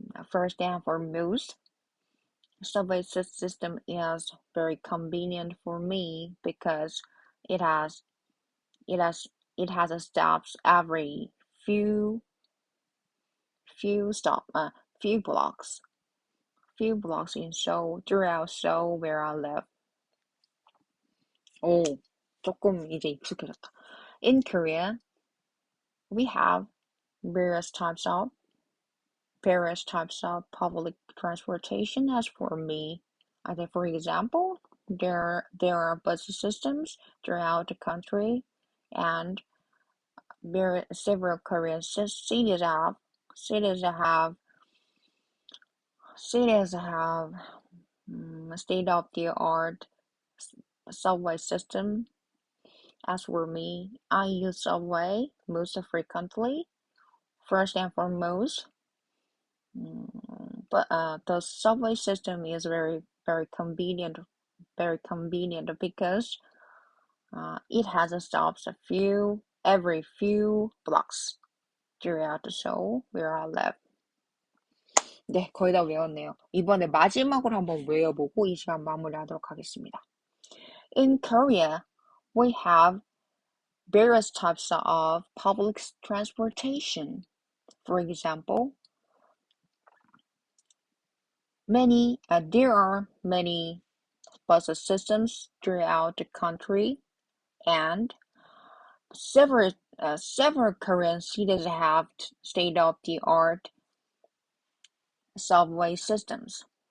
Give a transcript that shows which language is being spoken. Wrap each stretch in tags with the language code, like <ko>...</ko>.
<en>First and foremost, subway system is very convenient for me because it has stops every few blocks in Seoul, throughout Seoul where I live.</en> <ko>오, 조금 이제 익숙해졌다.</ko> <en>In Korea, we have various types of public transportation. As for me, for example, there are bus systems throughout the country, and several Korean cities have state-of-the-art subway system. As for me, I use subway most frequently. First and foremost, but the subway system is very convenient because it has stops every few blocks throughout the Seoul where I live.</en> <ko>네, 거의 다 외웠네요. 이번에 마지막으로 한번 외워보고 이 시간 마무리하도록 하겠습니다.</ko> <en>In Korea, we have various types of public transportation. For example, there are many bus systems throughout the country, and several Korean cities have state-of-the-art subway systems.</en>